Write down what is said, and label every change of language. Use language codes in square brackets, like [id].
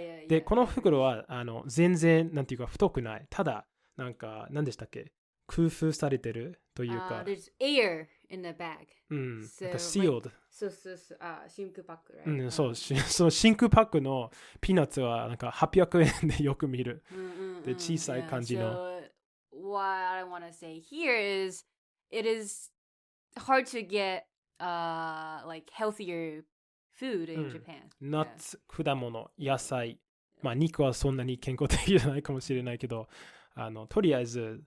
[ja] でこの袋は全然なんていうか太くない。ただなんか何でしたっけ、工夫されてるというか。 [en] There's air in the bag. [ja] なんか sealed。そう。真空パック、 [en] right? [ja] その真空パックのピーナッツはなんか800円でよく見る。で小さい感じの。 [en] So what I want to say here is it is hard to get like healthier food in Japan. [ja] ナッツ、果物、野菜。肉はそんなに健康的じゃないかもしれないけど、とりあえず、